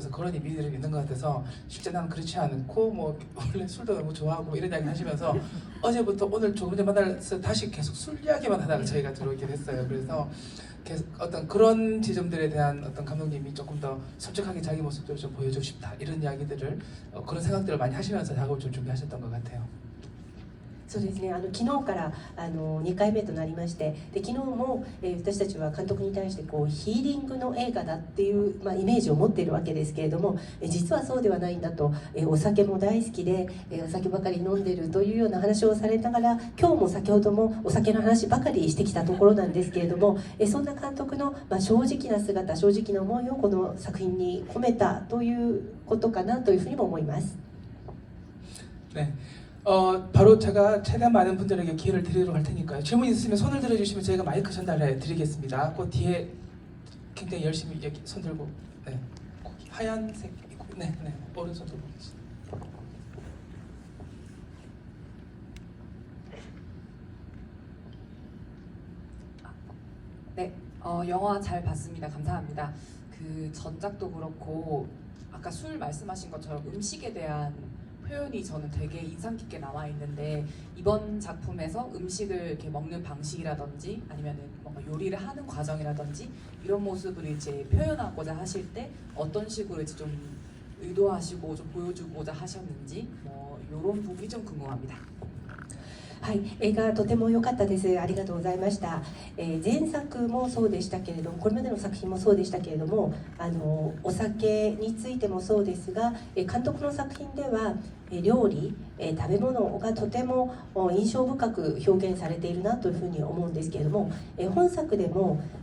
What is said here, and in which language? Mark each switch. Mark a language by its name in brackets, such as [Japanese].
[Korean] 그래서 그런 의미들이 있는 것 같아서 실제 나는 그렇지 않고 뭐 원래 술도 너무 좋아하고 이런 이야기 하시면서 어제부터 오늘 조금 전에 만나서 다시 계속 술 이야기만 하다가 저희가 들어오긴 했어요. 그래서 계속 어떤 그런 지점들에 대한 어떤 감독님이 조금 더 솔직하게 자기 모습들을 좀 보여주고 싶다 이런 이야기들을 그런 생각들을 많이 하시면서 작업을 좀 준비하셨던 것 같아요. [Japanese] そうですね、昨日から2回目となりまして、で昨日も、私たちは監督に対してこうヒーリングの映画だっていう、イメージを持っているわけですけれども、実はそうではないんだと、お酒も大好きで、お酒ばかり飲んでるというような話をされながら、今日も先ほどもお酒の話ばかりしてきたところなんですけれども、そんな監督の、正直な姿、正直な思いをこの作品に込めたということかなというふうにも思います。 [Korean] 네. 바로 제가 최대한 많은 분들에게 기회를 드리도록 할 테니까요. 질문 있으시면 손을 들어주시면 저희가 마이크 전달해 드리겠습니다. 그 뒤에 굉장히 열심히 여기 손 들고, 네, 거기 하얀색 입고, 네, 오른손 들고 계십니다. 네, 영화 잘 봤습니다. 감사합니다. 그 전작도 그렇고 아까 술 말씀하신 것처럼 음식에 대한 표현이 저는 되게 인상 깊게 남아 있는데 이번 작품에서 음식을 이렇게 먹는 방식이라든지 아니면은 뭔가 요리를 하는 과정이라든지 이런 모습을 이제 표현하고자 하실 때 어떤 식으로 이제 좀 의도하시고 좀 보여주고자 하셨는지 뭐 이런 부분이 좀 궁금합니다. [Japanese] はい、映画とても良かったです。ありがとうございました。前作もそうでしたけれども、これまでの作品もそうでしたけれども、お酒についてもそうですが、監督の作品では料理、食べ物がとても印象深く表現されているなというふうに思うんですけれども、本作でも